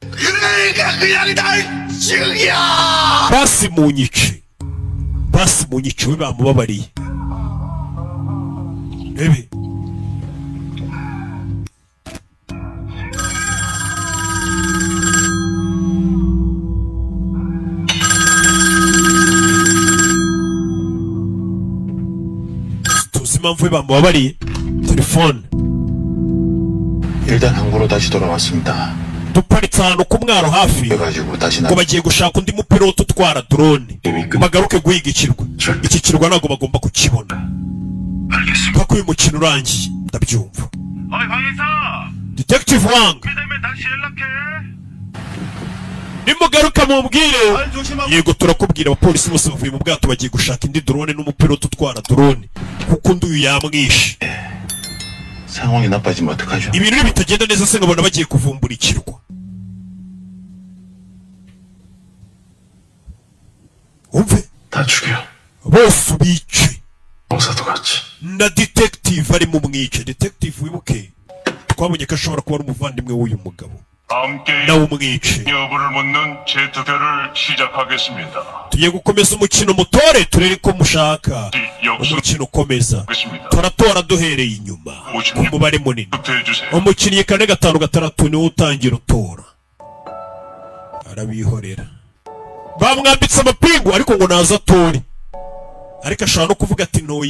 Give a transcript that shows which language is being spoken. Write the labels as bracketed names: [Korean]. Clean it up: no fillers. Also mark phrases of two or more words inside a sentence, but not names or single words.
[Kinyarwanda] basi munyice we bamubabariye ebe tuzi impamvu we bamubabariye telefone [Korean] 일단 항구로 다시 돌아왔습니다. [Kinyarwanda] duparitse ahantu ku mwaro hafi [Korean] 그래가지고 다시 [Kinyarwanda] ngo bagiye gushaka undi mupilote utwara drone bagaruke guhiga ikirwa iki kirwa ntabwo bagomba kukibona mpaka uyu mukino urangiye ndabyumva [Korean] 어이 강의사 detective wang 되면 다시 연락해. [Kinyarwanda] nimugaruka mumbwire [Korean] 조심하고 [Kinyarwanda] yego turakubwira abapolisi bose bavuye mu bwato bagiye gushaka indi drone n'umupilote utwara drone kuko undi uyu yamwishe [Korean] 상황이 나빠지면 어떡하죠? [Kinyarwanda] ibintu bitagenda neza se nkabona bagiye kuvumbura ikirwa umve [Korean] 다 죽여. [Kinyarwanda] bose ubice [Korean] 형사도 같이. [Kinyarwanda] na detective ari mu mwice. Detective wibuke twabonye ko ashobora kuba ari umuvandimwe w'uyu mugabo [Korean] 함께 [Kinyarwanda] nawe umwice. [Korean] 여부를 묻는 재투표를 시작하겠습니다. [Kinyarwanda] tugiye gukomeza umukino mutore turere ko mushaka umukino ukomeza turatora duhereye inyuma ku mubare munini umukinnyi 4-5-6 niwe utangira utora arabihorera bamwambitse amapingu ariko ngo naza atore ariko ashobora no kuvuga ati ntoyi